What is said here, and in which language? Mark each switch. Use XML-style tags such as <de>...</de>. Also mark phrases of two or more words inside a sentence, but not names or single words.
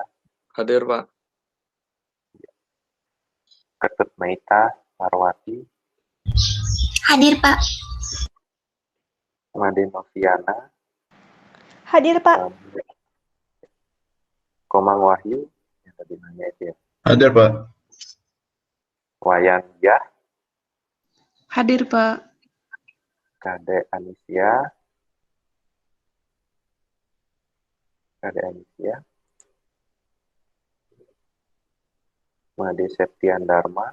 <id>Hadir, Pak. Ketut Meita Parwati. Hadir, Pak. Made Noviana. Hadir, Pak. Komang Wahyu yang tadi nanya itu ya. Hadir, Pak. Wayan Yah. Hadir, Pak. Kade Anisia. Kade Anisia. Made Septian Dharma.</id>